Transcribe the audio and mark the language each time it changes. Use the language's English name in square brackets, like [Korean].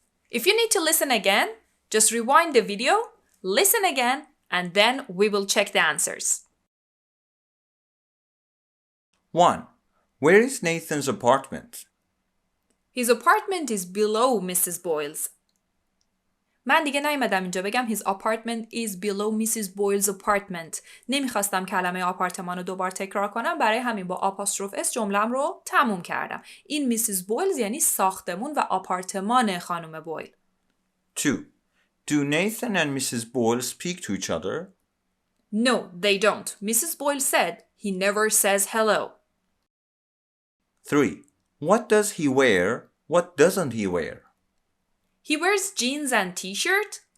[English] If you need to listen again, just rewind the video, listen again, and then we will check the answers. 1. Where is Nathan's apartment? His apartment is below Mrs. Boyle's. [Persian] من دیگه نیومدم اینجا بگم [English] his apartment is below Mrs. Boyle's apartment. [Persian] نمیخواستم کلمه آپارتمان رو دوبار تکرار کنم، برای همین با آپاستروف اس جملم رو تموم کردم. این Mrs. Boyle's یعنی ساختمون و آپارتمان خانم بویل. [English] 2. Do Nathan and Mrs. Boyle speak to each other? No, they don't. Mrs. Boyle said he never says hello. 3. What does he wear? What doesn't he wear? He wears jeans and t-shirt.